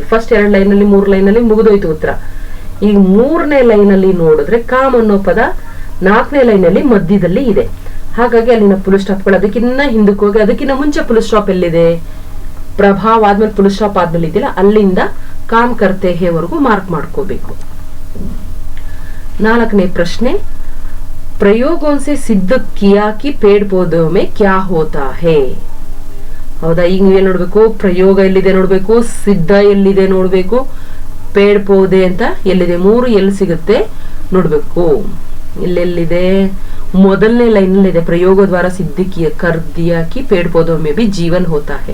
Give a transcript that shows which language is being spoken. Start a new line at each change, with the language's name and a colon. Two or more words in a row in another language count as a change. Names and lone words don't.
Kannada: ಫಸ್ಟ್ 2 ಲೈನ್ ನಲ್ಲಿ 3 ಲೈನ್ ನಲ್ಲಿ ಮುಗಿದೋಯ್ತು ಉತ್ತರ. ಈಗ 3ನೇ ಲೈನ್ ಅಲ್ಲಿ ನೋಡಿದ್ರೆ ಕಾಮ್ ಅನ್ನೋ ಪದ 4ನೇ ಲೈನ್ ಅಲ್ಲಿ ಮಧ್ಯದಲ್ಲಿ ಇದೆ. ಹಾಗಾಗಿ ಅಲ್ಲಿನ ಫುಲ್ ಸ್ಟಾಪ್ಗಳು ಅದಕ್ಕಿನ್ನ ಹಿಂದಕ್ಕೆ ಹೋಗಿ ಅದಕ್ಕಿಂತ ಮುಂಚೆ ಫುಲ್ ಸ್ಟಾಪ್ ಎಲ್ಲಿದೆ, ಪ್ರಭಾವ ಆದ್ಮೇಲೆ ಫುಲ್ ಸ್ಟಾಪ್ ಆದ್ಮೇಲೆ ಇದೆಯಲ್ಲ ಅಲ್ಲಿಂದ
Hindi: काम करते हैं
Kannada: ವರೆಗೂ ಮಾರ್ಕ್ ಮಾಡ್ಕೋಬೇಕು. 4ನೇ ಪ್ರಶ್ನೆ,
Hindi: ಪ್ರಯೋಗೋं से सिद्ध किया कि पेड़ पौधों में क्या होता है.
Kannada: ಹೌದಾ, ಈಗ ನೀವೇನ್ ನೋಡ್ಬೇಕು, ಪ್ರಯೋಗ ಎಲ್ಲಿದೆ ನೋಡ್ಬೇಕು, ಸಿದ್ಧ ಎಲ್ಲಿದೆ ನೋಡ್ಬೇಕು,
Hindi: पेड़ पौधे
Kannada: ಅಂತ ಎಲ್ಲಿದೆ, 3 ಎಲ್ಲಿ ಸಿಗುತ್ತೆ ನೋಡ್ಬೇಕು. ಇಲ್ಲೆಲ್ಲಿದೆ, ಮೊದಲನೇ ಲೈನ್ ಅಲ್ಲಿ ಇದೆ,
Hindi: प्रयोग द्वारा सिद्ध कर दिया कि पेड़ पौधों में भी जीवन होता है.